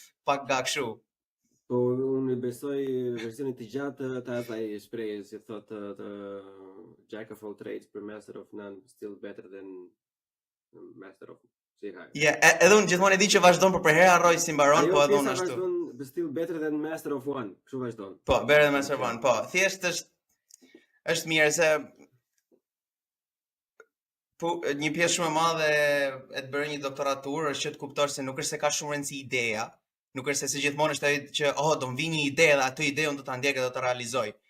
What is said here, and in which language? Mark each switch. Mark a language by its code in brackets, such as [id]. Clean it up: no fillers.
[sq] Pak ga kështu. Po unë besoj versionin të gjatë të asaj shprehje që thotë [en] Jack of all trades but master of none, still better than master of [sq] edhe unë gjithmonë e di që vazhdon për herë harroj si mbaron, po edhe unë ashtu. Vazhdon [en] still better than master of one, [sq] kështu vazhdon. [en] Po, better than master of one, po. [sq] Thjesht është mirë se po një pjesë shumë e madhe e të bërë një doktoraturë është që të kuptosh se nuk është se ka shumë rëndësi ideja. Nuk është se si gjithmonë është ai që do më vi një ide dhe atë ide unë do ta ndjek dhe do ta realizoj.